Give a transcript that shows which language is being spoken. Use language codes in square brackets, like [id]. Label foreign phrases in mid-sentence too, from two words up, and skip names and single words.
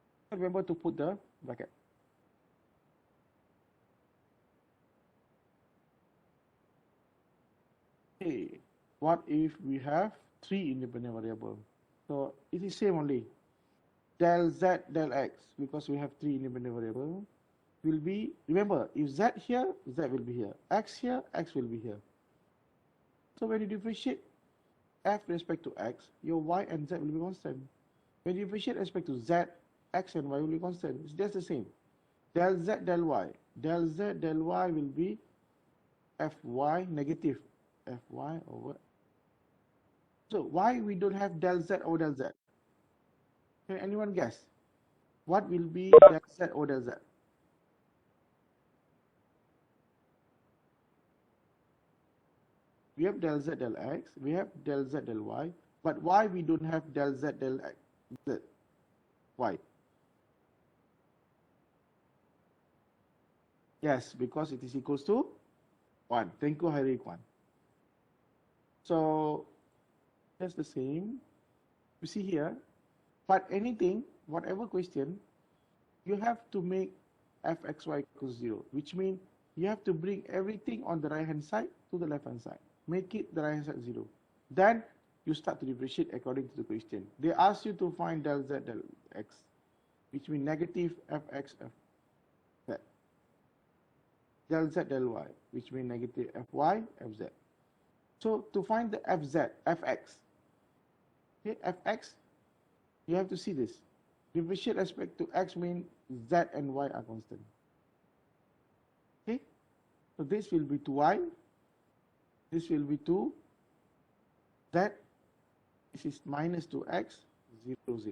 [en] Remember to put the bracket. Okay, what if we have 3 independent variables? So it is same only. Del z del x, because we have 3 independent variables, will be, remember, if z here, z will be here. X here, x will be here. So when you differentiate f with respect to x, your y and z will be constant. When you differentiate respect to z, x and y will be constant. It's just the same. Del z del y. Del z del y will be fy negative fy over. So why we don't have del z over del z? Can anyone guess? What will be del z over del z? We have del z del x, we have del z del y, but why we don't have del z del x, z? Why? Yes, because it is equals to 1. Thank you, Hari Kwan. So that's the same. You see here, but anything, whatever question, you have to make fxy equals 0, which means you have to bring everything on the right hand side to the left hand side. Make it the right hand side 0. Then you start to differentiate according to the question. They ask you to find del z del x, which means negative fx fz. Del z del y, which means negative fy fz. So to find the fx, okay, fx, you have to see this. Differentiate respect to x means z and y are constant. Okay, so this will be to y, this will be to z, this is minus to x, 0, 0.